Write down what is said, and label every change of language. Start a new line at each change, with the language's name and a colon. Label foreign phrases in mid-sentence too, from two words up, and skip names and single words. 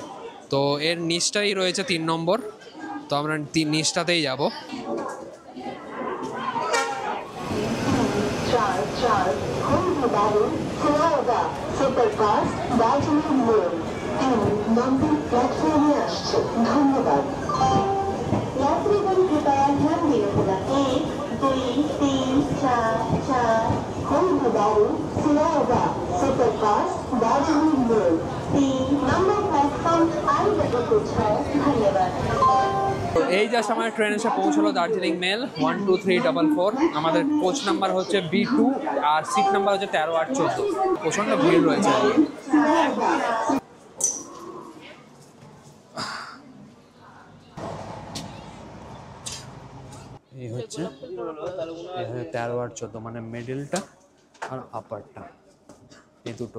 Bangla: তো এর নিচটাই রয়েছে 3 নম্বর। তো আমরা নিচটাতেই যাব। নম্বর প্ল্যাটফর্মে আসছে, ধন্যবাদ।
Nepali: यात्रीगण कृपया ध्यान दिनु होला। 1, 2, 3, 4, 4 होमबारू सिलावा सुपरफास्ट दार्जिलिङ मेल 3
Bangla: নম্বর প্ল্যাটফর্ম
Nepali: आइरहेको छ, धन्यवाद।
Bangla: তো এই জাস্ট আমার ট্রেন এসে পৌঁছলো দার্জিলিং মেল 12344। আমাদের কোচ নাম্বার হচ্ছে B2 আর সিট নাম্বার হচ্ছে 13 আর 14। প্রচণ্ড ভিড় রয়েছে। এই হচ্ছে 13 আর 14 মানে মিডলটা আর আপারটা, এই দুটো।